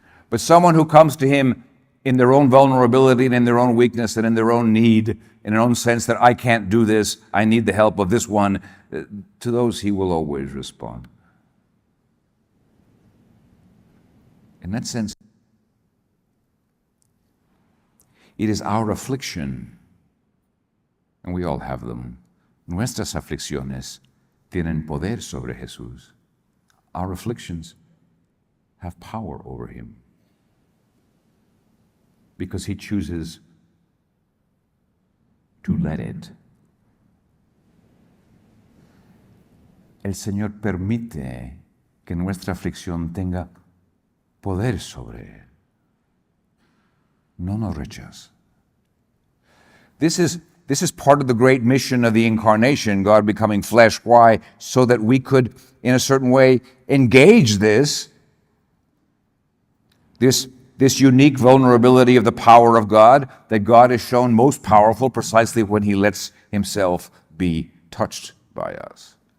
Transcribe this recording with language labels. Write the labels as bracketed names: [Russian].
[English] But someone who comes to him in their own vulnerability and in their own weakness and in their own need, in their own sense that I can't do this, I need the help of this one, to those he will always respond. In that sense, it is our affliction, and we all have them. [Spanish] Nuestras aflicciones tienen poder sobre Jesús. [English] Our afflictions have power over him because he chooses to let it. [Spanish] El Señor permite que nuestra aflicción tenga poder sobre él. No nos rechaza. [English] This is part of the great mission of the incarnation, God becoming flesh. Why? So that we could, in a certain way, engage this unique vulnerability of the power of God, that God is shown most powerful precisely when he lets himself be touched by us.